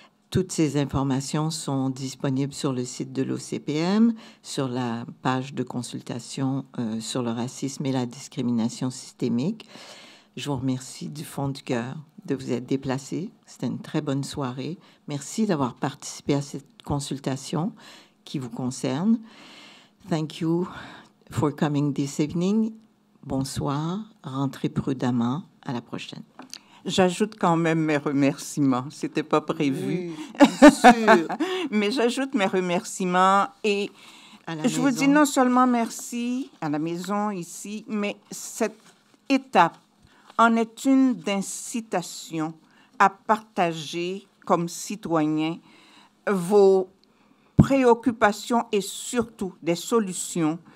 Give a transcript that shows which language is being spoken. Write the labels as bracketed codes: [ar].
[fr] Toutes ces informations sont disponibles sur le site de l'OCPM, sur la page de consultation sur le racisme et la discrimination systémique. Je vous remercie du fond du cœur de vous être déplacés. C'était une très bonne soirée. Merci d'avoir participé à cette consultation qui vous concerne. [en] Thank you for coming this evening. [fr] Bonsoir, rentrez prudemment. À la prochaine. J'ajoute quand même mes remerciements. C'était pas prévu. Oui, bien sûr. Mais j'ajoute mes remerciements et je vous dis non seulement merci à la maison ici, mais cette étape en est une d'incitation à partager comme citoyen vos préoccupations et surtout des solutions.